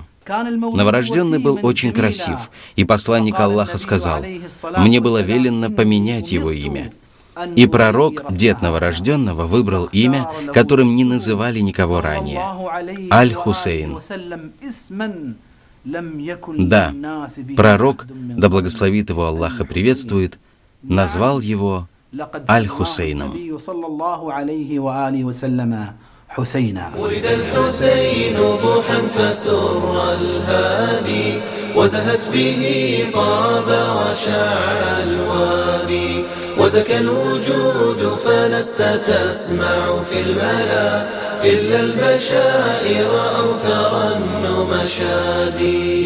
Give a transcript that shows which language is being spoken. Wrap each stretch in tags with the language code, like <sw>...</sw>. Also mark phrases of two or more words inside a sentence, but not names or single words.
<ru>Новорожденный был очень красив, и посланник Аллаха сказал: «Мне было велено поменять его имя». И пророк, дед новорожденного, выбрал имя, которым не называли никого ранее — Аль-Хусейн. Да, пророк, да благословит его Аллах и приветствует, назвал его Аль-Хусейном.</ru> <ar>ولد الحسين ضحى فسر الهادي وزهت به طاب وشاع الوادي وزكى الوجود فلست تسمع في الملا إلا البشائر أو ترنم شادي.</ar>